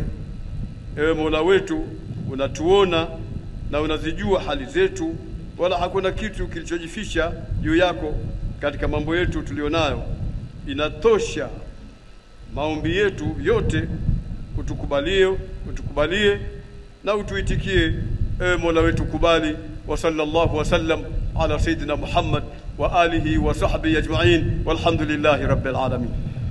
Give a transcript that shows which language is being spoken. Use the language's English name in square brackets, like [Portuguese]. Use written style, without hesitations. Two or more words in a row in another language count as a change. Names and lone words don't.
[Swahili] Ewe Mola wetu, unatuona na unazijua hali zetu, wala hakuna kitu kilichojificha juu yako katika mambo yetu tulionayo. Inatosha maombi yetu yote, utukubalie na utuitikie. Ewe Mola wetu, kubali. [Arabic] وصلى الله وسلم على سيدنا محمد وآله وصحبه أجمعين والحمد لله رب العالمين.